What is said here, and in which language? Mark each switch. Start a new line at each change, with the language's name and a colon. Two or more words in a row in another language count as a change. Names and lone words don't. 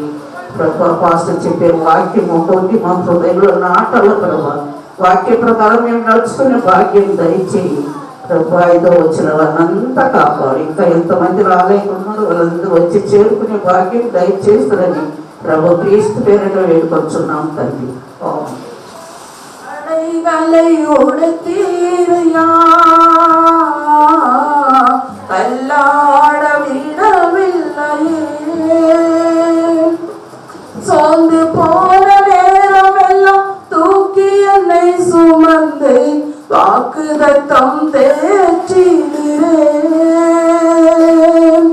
Telugu: ప్రభు పాస్టర్ చెప్పే వాక్యం ఒకటి మా హృదయంలో నాటాల ప్రభు. వాక్య ప్రకారం మేము నడుచుకునే భాగ్యం దయచేయి ప్రభు. 5వ వచ్చిన వాళ్ళంతా కాపాడు. ఇంకా ఎంతమంది రాలేకున్నారు వాళ్ళందరూ వచ్చి చేరుకునే భాగ్యం దయచేస్తారని ప్రభు క్రీస్తు పేరిట వేడుకొచ్చున్నాం తండ్రి.
Tamil: அல்லாட விடவில்லையே, சோர்ந்து போன நேரமெல்லாம் தூக்கி என்னை சுமந்து வாக்குதத்தம் தேற்றினேன்.